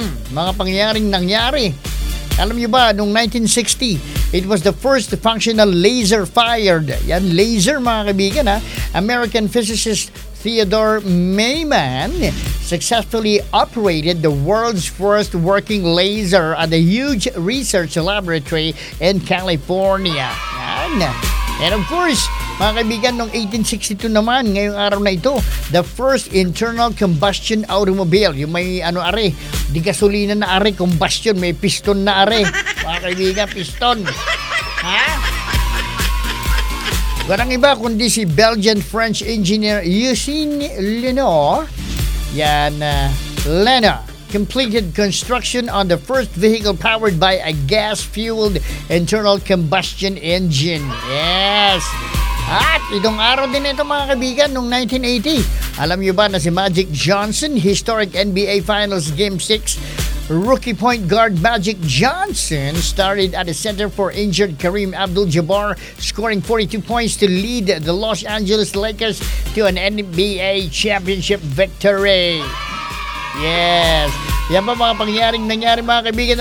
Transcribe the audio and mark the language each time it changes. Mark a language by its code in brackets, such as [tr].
[tl] Mga pangyaring nangyari. Alam niyo ba, noong [en] 1960, it was the first functional laser fired. [tl] Yan, laser mga kaibigan ha. [en] American physicist Theodore Maiman successfully operated the world's first working laser at a huge research laboratory in California. [tl] Yan. [en] And of course, [tl] mga kaibigan, noong 1862 naman, ngayong araw na ito, [en] the first internal combustion automobile. [tl] Yung may ano are, di gasolina na are, combustion, may piston na are. Mga kaibigan, piston. Ha? Walang iba kundi si Belgian-French engineer Eugène Lenoir. [en] Yan, Lenoir completed construction on the first vehicle powered by a gas-fueled internal combustion engine. Yes! [tl] At itong araw din ito mga kaibigan, noong 1980. Alam niyo ba na si [en] Magic Johnson, historic NBA Finals Game 6, rookie point guard Magic Johnson started at the center for injured Kareem Abdul-Jabbar, scoring 42 points to lead the Los Angeles Lakers to an NBA championship victory. Yes. [tl] Yan ba mga pangyaring nangyari mga kaibigan?